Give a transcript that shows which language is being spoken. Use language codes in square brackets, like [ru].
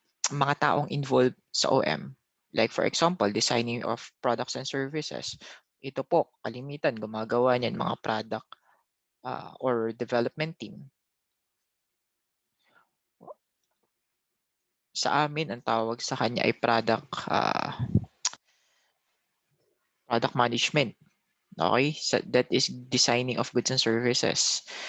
[tl] mga taong involved sa OM. [en] Like for example, designing of products and services. [tl] Ito po, kalimitan, gumagawa niyan mga product or development team. Sa amin, ang tawag sa kanya ay product management. [en] Okay? So that is designing of goods and services.